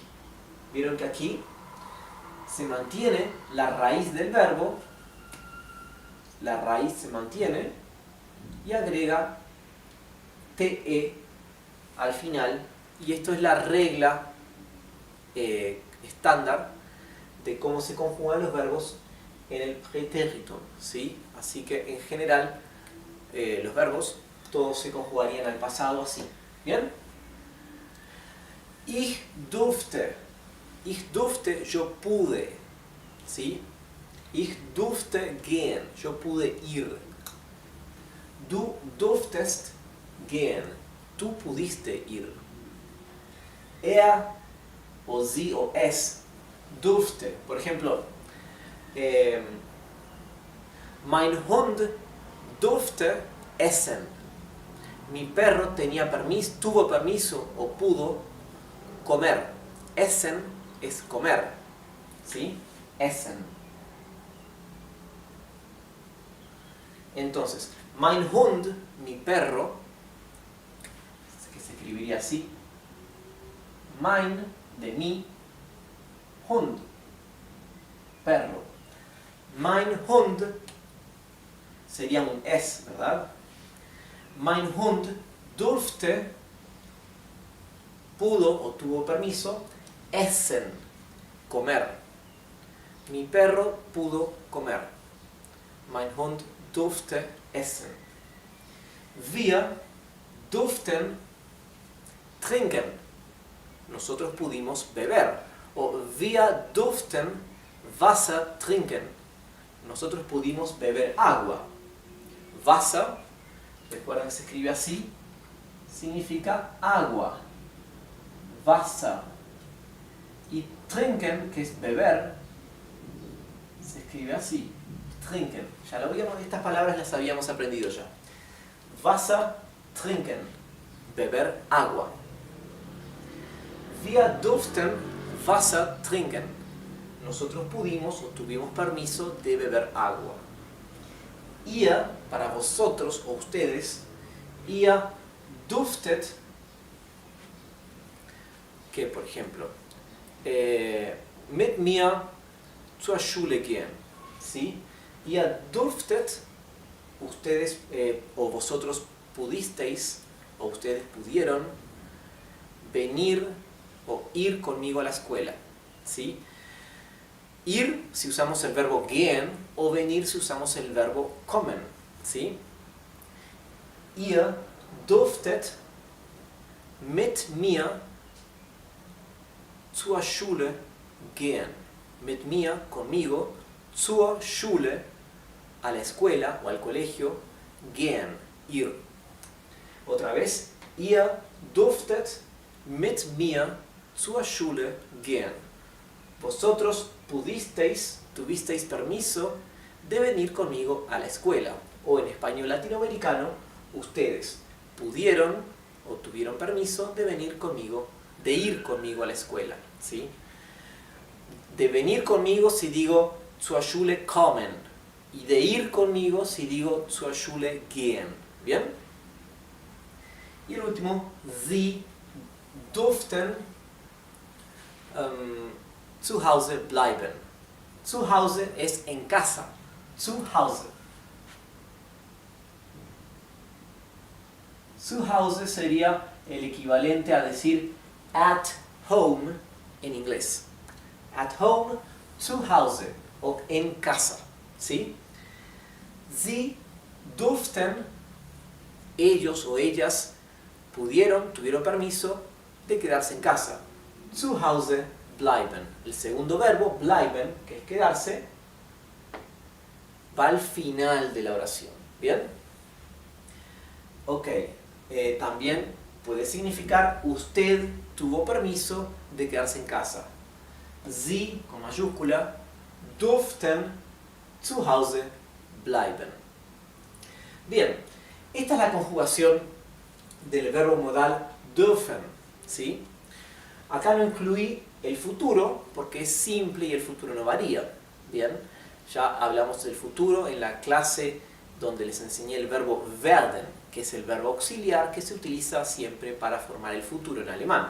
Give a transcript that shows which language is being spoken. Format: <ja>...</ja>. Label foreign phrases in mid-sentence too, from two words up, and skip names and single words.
<es>Vieron que aquí se mantiene la raíz del verbo, la raíz se mantiene y agrega te al final, y esto es la regla estándar de cómo se conjugan los verbos en el pretéritum, ¿sí? Así que en general los verbos todos se conjugarían al pasado así. ¿Bien?</es> <de>Ich durfte. Ich durfte,</de> <es>yo pude. ¿Sí?</es> <de>Ich durfte gehen.</de> <es>Yo pude ir.</es> <de>Du durftest gehen.</de> <es>Tú pudiste ir.</es> <de>Er o sie o es durfte.</de> <es>Por ejemplo,</es> <de>mein Hund durfte essen.</de> <es>Mi perro tenía permiso, tuvo permiso o pudo comer. Essen es comer. ¿Sí? Essen. Entonces,</es> <de>mein Hund,</de> <es>mi perro, que se escribiría así. Mein, de mi, Hund, perro.</es> <de>Mein Hund</de> <es>sería un es, ¿verdad?</es> <de>Mein Hund durfte,</de> <es>pudo o tuvo permiso, essen, comer. Mi perro pudo comer.</es> <de>Mein Hund durfte essen. Wir durften trinken.</de> <es>Nosotros pudimos beber.</es> <de>O wir durften Wasser trinken.</de> <es>Nosotros pudimos beber agua. Wasser, recuerden que se escribe así, significa agua.</es> <de>Wasser.</de> <es>Y trinken, que es beber, se escribe así.</es> <de>Trinken.</de> <es>Ya lo habíamos, estas palabras las habíamos aprendido ya.</es> <de>Wasser trinken.</de> <es>Beber agua.</es> <de>Wir durften Wasser trinken.</de> <es>Nosotros pudimos o tuvimos permiso de beber agua. Ihr, para vosotros o ustedes,</es> <de>ihr durftet,</de> <es>que por ejemplo,</es> <de>mit mir zur Schule gehen. ¿Sí? Ihr durftet,</de> <es>ustedes o vosotros pudisteis o ustedes pudieron venir o ir conmigo a la escuela. ¿Sí? Ir si usamos el verbo gehen o venir si usamos el verbo kommen. ¿Sí?</es> <de>Ihr durftet mit mir zur Schule gehen. Mit mir, conmigo, zur Schule,</de> <es>a la escuela o al colegio, gehen, ir. Otra vez,</es> <de>ihr durftet mit mir zur Schule gehen.</de> <es>Vosotros pudisteis, tuvisteis permiso de venir conmigo a la escuela. O en español latinoamericano, ustedes pudieron o tuvieron permiso de venir conmigo, de ir conmigo a la escuela. ¿Sí? De venir conmigo si digo</es> <de>zur Schule kommen.</de> <es>Y de ir conmigo si digo</es> <de>zur Schule gehen.</de> <es>¿Bien? Y el último,</es> <de>sie durften zu Hause bleiben. Zu Hause</de> <es>es en casa.</es> <de>Zu Hause. Zu Hause</de> <es>sería el equivalente a decir</es> <en>at home</en> <es>en inglés.</es> <en>At home,</en> <de>zu Hause</de> <es>o en casa. ¿Sí?</es> <de>Sie durften,</de> <es>ellos o ellas pudieron, tuvieron permiso de quedarse en casa.</es> <de>Zu Hause bleiben.</de> <es>El segundo verbo, bleiben, que es quedarse, va al final de la oración. ¿Bien? Ok. También puede significar usted tuvo permiso de quedarse en casa. Sie, con mayúscula,</es> <de>durften zu Hause bleiben.</de> <es>Bien, esta es la conjugación del verbo modal dürfen, ¿sí? Acá no incluí el futuro porque es simple y el futuro no varía. Bien, ya hablamos del futuro en la clase donde les enseñé el verbo werden, que es el verbo auxiliar que se utiliza siempre para formar el futuro en alemán.</es>